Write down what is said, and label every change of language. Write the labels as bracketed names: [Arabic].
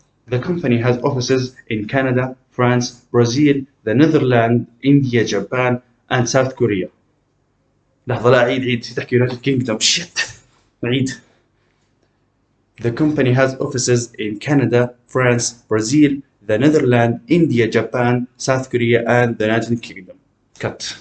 [English] The company has offices in Canada, France, Brazil, the Netherlands, India, Japan, and South Korea. [Arabic] لحظة لا عيد تحكي United Kingdom. Shit. عيد. [English] The company has offices in Canada, France, Brazil, the Netherlands, India, Japan, South Korea, and the United Kingdom. Cut.